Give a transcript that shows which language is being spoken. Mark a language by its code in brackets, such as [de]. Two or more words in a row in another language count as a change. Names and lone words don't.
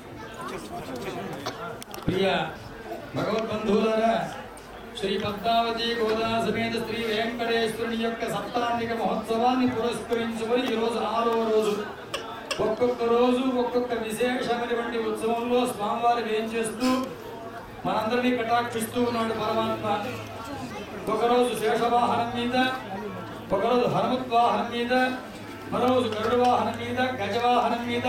[te] ప్రియ భగవత బంధులారా శ్రీ పద్మావతీ గోదా సమేత శ్రీ వేంకటేశ్వరుని యొక్క సప్తాంగిక మహోత్సవాన్ని పురస్కరించుకొని ఈ రోజు 6వ రోజు ఒక్కొక్క రోజు ఒక్కొక్క విశేషమైనటువంటి ఉత్సవంలో స్వామివారు వేంచేస్తూ మనందరినీ కటాక్షిస్తూ ఉన్నాడు పరమాత్మ. ఒకరోజు శేషవాహనం మీద, ఒకరోజు హనుమద్వాహనం మీద, మరోజు గరుడ వాహనం మీద, గజవాహనం మీద.